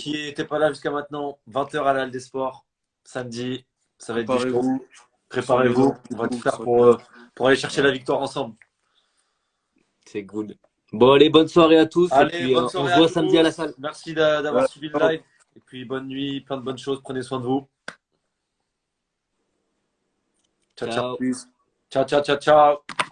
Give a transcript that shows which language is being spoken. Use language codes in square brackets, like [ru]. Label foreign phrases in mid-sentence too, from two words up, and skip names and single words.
[fr] qui n'étaient pas là jusqu'à maintenant, 20h à la Halle des Sports. Samedi, ça va être du show. Préparez-vous. Préparez-vous. On va tout faire pour aller chercher la victoire ensemble. C'est good. Bon, allez, bonne soirée à tous. Allez, et puis bonne on soirée se voit à samedi à la tous. salle. Merci d'avoir Ouais. suivi le live. Et puis bonne nuit, plein de bonnes choses. Prenez soin de vous. [it] Ciao, ciao. Ciao. Peace. Ciao, ciao, ciao, ciao.